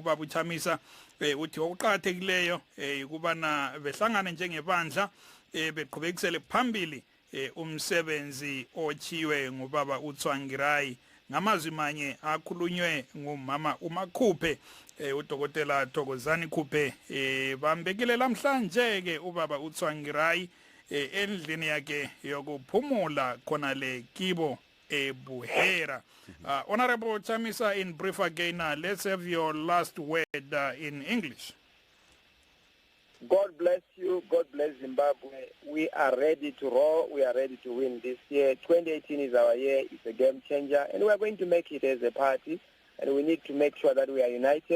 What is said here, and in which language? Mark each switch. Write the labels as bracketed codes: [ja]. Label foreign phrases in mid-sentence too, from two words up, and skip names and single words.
[nd] ubaba uChamisa uthi okuqhathekileyo ukubana behlangane njengebandla beqhubekisele phambili umsebenzi ochiwe ngubaba uTsvangirai ngamazwi manye akhulunywe ngumama uMakhupe udokotela Thokozani Khupe bambekile lamhlanje ke ubaba uTsvangirai endlini yakhe yokuphumula khona le kibo eBuhera. [en] Honorable Chamisa, in brief again, let's have your last word in English. God bless you. God bless Zimbabwe. We are ready to roll. We are ready to win this year. 2018 is our year. It's a game changer. And we are going to make it as a party. And we need to make sure that we are united.